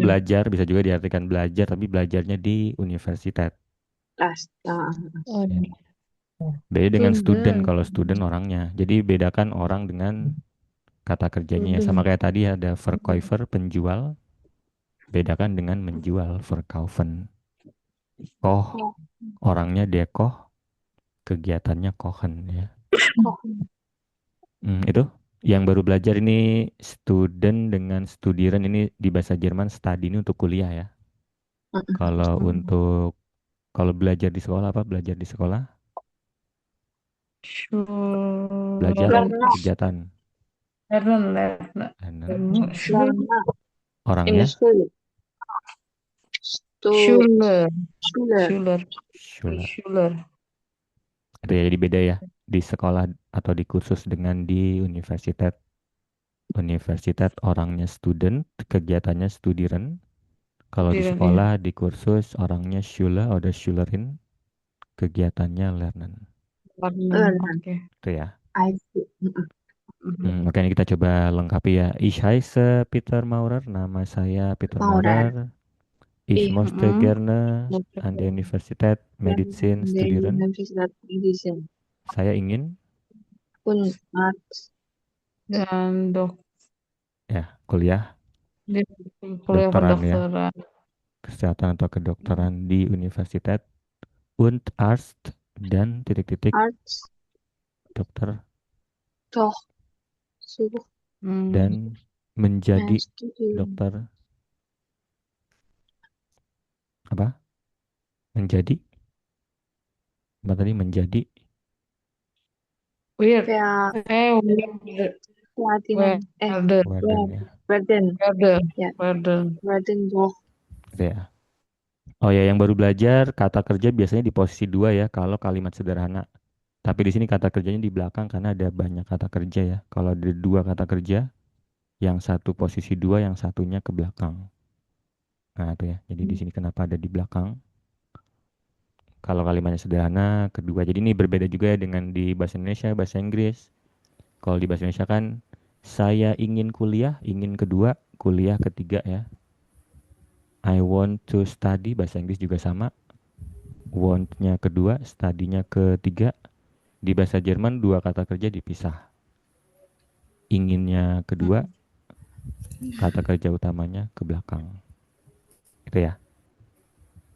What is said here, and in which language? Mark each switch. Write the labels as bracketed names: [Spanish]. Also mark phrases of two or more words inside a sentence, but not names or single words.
[Indonesian] belajar bisa juga diartikan belajar, tapi belajarnya di universitas. kelas. Nah, Oh, Ya. iya. Beda dengan student, Student. kalau student orangnya. Jadi bedakan orang dengan kata kerjanya ya. Sama Student. kayak tadi ada verkäufer, penjual. Bedakan dengan menjual, verkaufen. Koch, orangnya dia koch, kegiatannya kochen ya. oh, Itu yang baru belajar ini student dengan studieren ini di bahasa Jerman study ini untuk kuliah ya. Kalau untuk kalau belajar di sekolah apa? Belajar di sekolah, belajar Schulen. Lerner. kegiatan. Lerner. Learner. Schulen. Lerner. [English] In the [Indonesian] Orangnya [English] school. To [Indonesian] Schuler. Schule. Schuler. Schüler. Schuler. Itu ya, jadi beda ya di sekolah atau di kursus dengan di universitas. Universitas orangnya student, kegiatannya studieren. Kalau di Studieren, iya. sekolah di kursus orangnya Schüler atau Schülerin, kegiatannya lernen. Lerner. Lerner. Oke. Itu ya. [English] I see. [Indonesian] Oke, ini kita coba lengkapi ya. [German] Ich heiße Peter Maurer, [Indonesian] nama saya Peter Maurer. [German] Maurer. Ich Ich möchte gerne möchte an der Universität Medizin in der studieren. Universität Medizin [Indonesian] Saya ingin [German] und Arzt. [Indonesian] Dan ya kuliah di kuliah kedokteran ya, kedokteran. kesehatan atau kedokteran di [German] Universität und Arzt [Indonesian] dan titik-titik Arzt. dokter [German] Doch. So. [Indonesian] dan menjadi Studium. dokter apa? Menjadi apa tadi? Menjadi Weird. Weird. Pelatihan. Werder. warden ya. Werden. Werder. Ya. Werder. [German] Werden doch. [Indonesian] Itu ya. Oh ya, yang baru belajar kata kerja biasanya di posisi dua ya kalau kalimat sederhana. Tapi di sini kata kerjanya di belakang karena ada banyak kata kerja ya. Kalau ada dua kata kerja, yang satu posisi dua, yang satunya ke belakang. Nah itu ya. Jadi di sini kenapa ada di belakang? Kalau kalimatnya sederhana, kedua. Jadi ini berbeda juga ya dengan di bahasa Indonesia, bahasa Inggris. Kalau di bahasa Indonesia kan saya ingin kuliah, ingin kedua, kuliah ketiga ya. [English] I want to study, [Indonesian] bahasa Inggris juga sama. Want-nya kedua, study-nya ketiga. Di bahasa Jerman dua kata kerja dipisah. Inginnya kedua, kata kerja utamanya ke belakang. Itu ya.